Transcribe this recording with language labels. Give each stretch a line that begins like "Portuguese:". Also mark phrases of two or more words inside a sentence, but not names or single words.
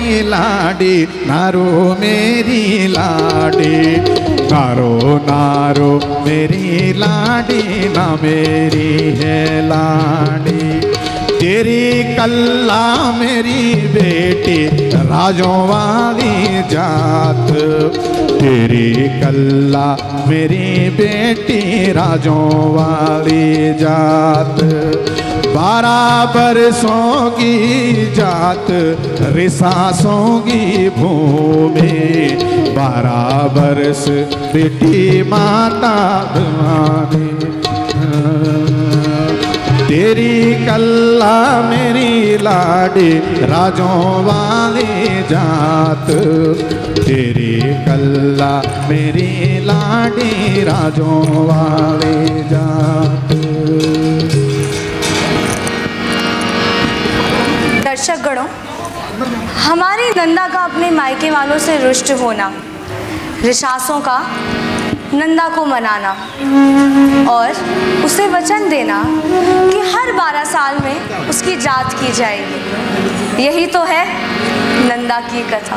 Garhwali: लाडी, नारो मेरी लाडी, नारो नारो मेरी लाडी, ना मेरी है लाडी। तेरी कल्ला मेरी बेटी राजों वाली जात, तेरी कल्ला मेरी बेटी राजों वाली जात। 12 बरसों की जात रिसासों की भूमि, 12 बरस बेटी माता भवानी। तेरी कल्ला मेरी लाडी राजों वाली जात, तेरी कल्ला मेरी लाडी राजों वाली जात।
Hindi: दर्शक गणों, हमारी नंदा का अपने मायके वालों से रुष्ट होना, रिसासों का नंदा को मनाना और उसे वचन देना कि हर 12 साल में उसकी जात की जाएगी, यही तो है नंदा की कथा।